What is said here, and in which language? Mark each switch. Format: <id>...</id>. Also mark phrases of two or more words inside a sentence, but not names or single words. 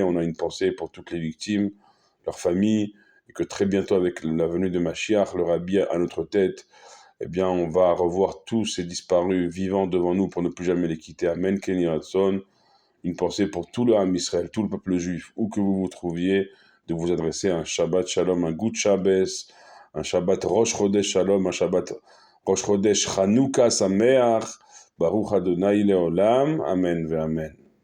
<fr>On a une pensée pour toutes les victimes, leurs familles, et que très bientôt, avec la venue de Mashiach, le Rabbi à notre tête, eh bien, on va revoir tous ces disparus vivants devant nous pour ne plus jamais les quitter.</fr> <he>אמן, כן ירצון.</he> <fr>Une pensée pour tout le</fr> <he>עם ישראל,</he> <fr>tout le peuple juif, où que vous vous trouviez, de vous adresser un</fr> <he>שבת שלום,</he> <fr>un</fr> <en>Good Shabbos,</en> <fr>un</fr> <he>שבת ראש חודש שלום,</he> <fr>un</fr> <he>שבת ראש חודש חנוכה שמח, ברוך אדוני לעולם. אמן ואמן.</he>